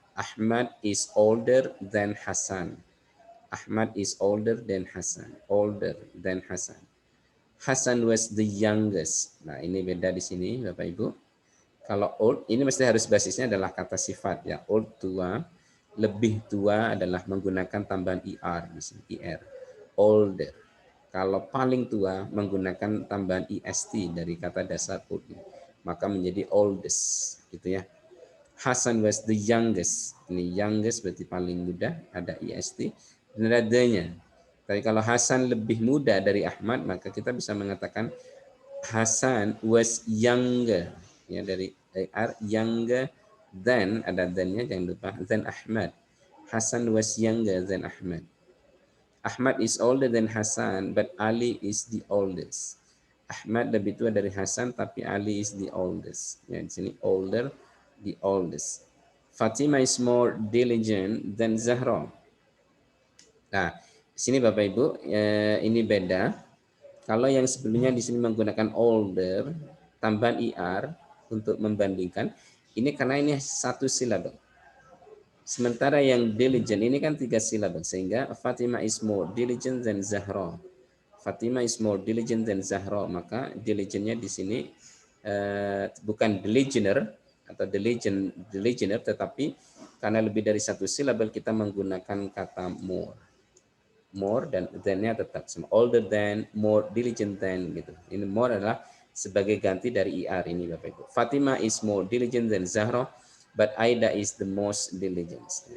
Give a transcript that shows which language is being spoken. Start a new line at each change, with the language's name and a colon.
English: Ahmad is older than Hasan. Ahmad is older than Hasan. Older than Hasan. Hasan was the youngest.
Indonesian: Nah, ini beda di sini Bapak Ibu. Kalau old ini mesti harus basisnya adalah kata sifat ya. Old tua, lebih tua adalah menggunakan tambahan ER di sini, ER. Older. Kalau paling tua menggunakan tambahan EST dari kata dasar old, maka menjadi oldest gitu ya.
English: Hasan was the youngest.
Indonesian: Ini youngest berarti paling muda, ada EST dan adanya. Tapi kalau Hasan lebih muda dari Ahmad, maka kita bisa mengatakan
English: Hasan was younger,
Indonesian: ya, dari AR, younger Then ada then-nya jangan lupa. Then Ahmad.
English: Hassan was younger than Ahmad. Ahmad is older than Hassan, but Ali is the oldest.
Indonesian: Ahmad lebih tua dari Hasan, tapi
English: Ali is the oldest.
Indonesian: Ya, di sini
English: older, the oldest. Fatima is more diligent than Zahra.
Indonesian: Nah, di sini Bapak Ibu, ini beda. Kalau yang sebelumnya di sini menggunakan older, tambahan IR untuk membandingkan, ini karena ini satu silabel. Sementara yang diligent ini kan 3 silabel, sehingga
English: Fatima is more diligent than Zahra. Fatima is more diligent than Zahra,
Indonesian: maka diligentnya di sini bukan diligenter atau diligenter, tetapi karena lebih dari satu silabel kita menggunakan kata more dan then-nya tetap sama, older than, more diligent than gitu. Ini more adalah sebagai ganti dari IR ini Bapak Ibu.
English: Fatima is more diligent than Zahra, but Aida is the most diligent.